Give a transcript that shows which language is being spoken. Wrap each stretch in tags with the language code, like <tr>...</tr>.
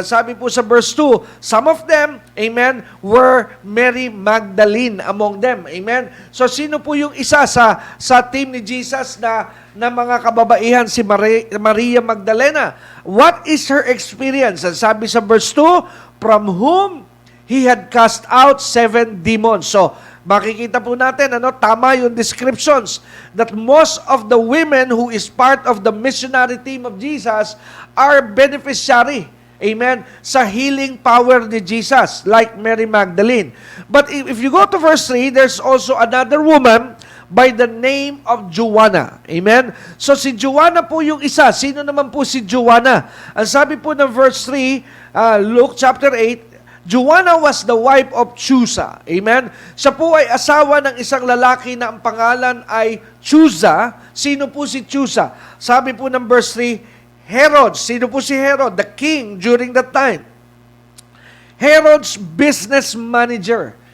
<tl>At sabi po sa</tl> <en>verse 2, some of them, amen, were Mary Magdalene among them. Amen.</en> <tl>So sino po yung isa sa team ni Jesus na mga kababaihan?</tl> <en>Si Maria Magdalena. What is her experience?</en> <tl>At sabi sa</tl> <en>verse 2, from whom he had cast out 7 demons.</en> <tl>So makikita po natin, tama yung</tl> <en>descriptions that most of the women who is part of the missionary team of Jesus are beneficiary, amen, sa healing power ni Jesus, like Mary Magdalene. But if you go to verse 3, there's also another woman by the name of</en> <tl>Joanna. Amen? So si Joanna po yung isa. Sino naman po si Joanna? Ang sabi po ng</tl> <en>verse 3, Luke chapter 8, Joanna was the wife of Chusa. Amen?</en> <tl>Siya po ay asawa ng isang lalaki na ang pangalan ay Chusa. Sino po si Chusa? Sabi po ng verse 3, Herod. Sino po si Herod?</tl> <en>The king during that time. Herod's business manager.</en>